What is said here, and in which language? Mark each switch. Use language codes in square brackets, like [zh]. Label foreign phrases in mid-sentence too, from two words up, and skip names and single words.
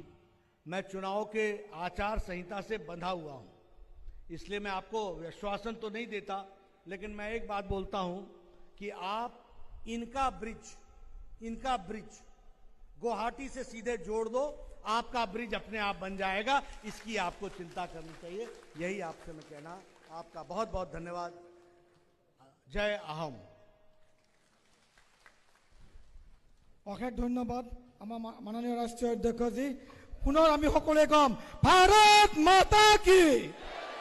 [hi] मैं चुनाव के आचार संहिता से बंधा हुआ हूं, इसलिए मैं आपको आश्वासन तो नहीं देता, लेकिन मैं एक बात बोलता हूं कि आप इनका ब्रिज गुवाहाटी से सीधे जोड़ दो, आपका ब्रिज अपने आप बन जाएगा, इसकी आपको चिंता करनी चाहिए। यही आपसे मैं कहना। आपका बहुत बहुत धन्यवाद। जय अहम। [as] অশেষ ধন্যবাদ আমাৰ মাননীয় ৰাষ্ট্ৰীয় অধ্যক্ষজী। পুনৰ আমি সকলোৱে কম [hi] भारत माता की।